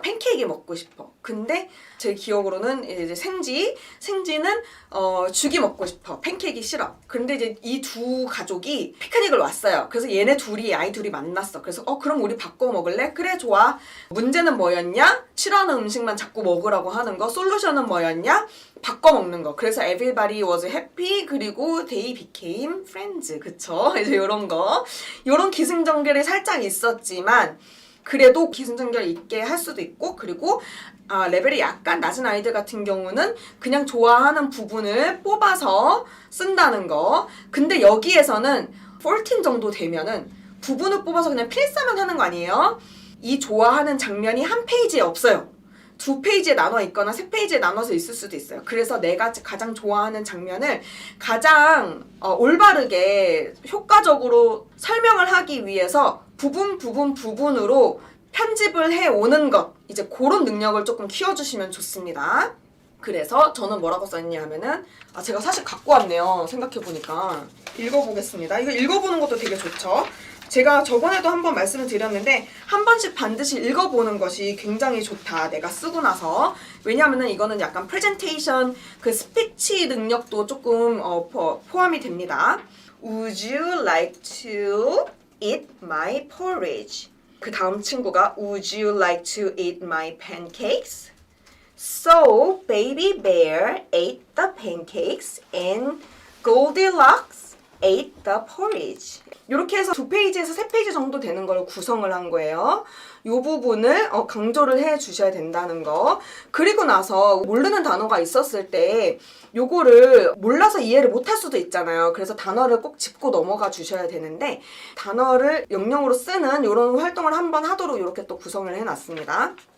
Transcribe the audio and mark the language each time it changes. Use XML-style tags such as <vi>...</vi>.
<ko>팬케이크 먹고 싶어. 근데 제 기억으로는 이제 생지는 죽이 먹고 싶어. 팬케이크 싫어. 근데 이제 이 두 가족이 피크닉을 왔어요. 그래서 얘네 아이 둘이 만났어. 그래서 그럼 우리 바꿔 먹을래? 그래 좋아. 문제는 뭐였냐? 싫어하는 음식만 자꾸 먹으라고 하는 거. 솔루션은 뭐였냐? 바꿔 먹는 거. 그래서</ko> <en>everybody was happy.</en> <ko>그리고</ko> <en>they became friends.</en> <ko>그쵸? 이제 요런 거. 요런 기승전결이 살짝 있었지만 그래도 기승전결 있게 할 수도 있고, 그리고 레벨이 약간 낮은 아이들 같은 경우는 그냥 좋아하는 부분을 뽑아서 쓴다는 거. 근데 여기에서는 14 정도 되면은 부분을 뽑아서 그냥 필사만 하는 거 아니에요? 이 좋아하는 장면이 한 페이지에 없어요. 2페이지에 나눠 있거나 3페이지에 나눠서 있을 수도 있어요. 그래서 내가 가장 좋아하는 장면을 가장 올바르게 효과적으로 설명을 하기 위해서 부분으로 편집을 해오는 것. 이제 그런 능력을 조금 키워주시면 좋습니다. 그래서 저는 뭐라고 썼냐 하면은 제가 사실 갖고 왔네요. 생각해보니까. 읽어보겠습니다. 이거 읽어보는 것도 되게 좋죠. 제가 저번에도 한번 말씀을 드렸는데 한 번씩 반드시 읽어보는 것이 굉장히 좋다. 내가 쓰고 나서. 왜냐하면 이거는 약간 프레젠테이션 그 스피치 능력도 조금 포함이 됩니다.</ko> <en>Would you like to eat my porridge?</en> <ko>그 다음 친구가</ko> <en>Would you like to eat my pancakes? So baby bear ate the pancakes and Goldilocks ate the porridge.</en> <ko>이렇게 해서 2페이지에서 3페이지 정도 되는 걸 구성을 한 거예요. 이 부분을 강조를 해 주셔야 된다는 거. 그리고 나서 모르는 단어가 있었을 때 요거를 몰라서 이해를 못할 수도 있잖아요. 그래서 단어를 꼭 짚고 넘어가 주셔야 되는데 단어를 영영으로 쓰는 이런 활동을 한번 하도록 이렇게 또 구성을 해놨습니다.</ko>